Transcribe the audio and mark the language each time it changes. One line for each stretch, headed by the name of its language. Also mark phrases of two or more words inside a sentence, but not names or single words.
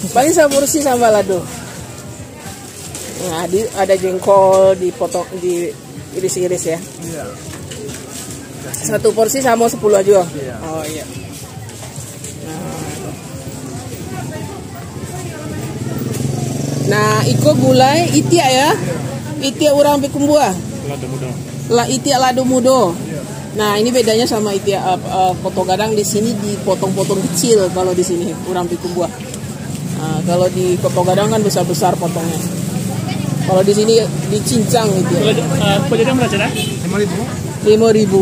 Indonesian: Paling seporsi sambal lado. Nah, ada jengkol dipotong, diiris-iris ya. Iya. Satu porsi sama 10 aja. Iya. Oh iya. Nah,
Minangkabau: iko gulai itia ya. Itia urang pikumbua. Lado muda. Lah itia lado mudo.
Indonesian: Nah, ini bedanya sama itia koto gadang. Di sini dipotong-potong kecil kalau di sini
Minangkabau: urang pikumbua.
Indonesian: Nah, kalau di koto gadang kan besar-besar potongnya. Kalau di sini dicincang gitu ya. Pajadang berapa dah? 5.000.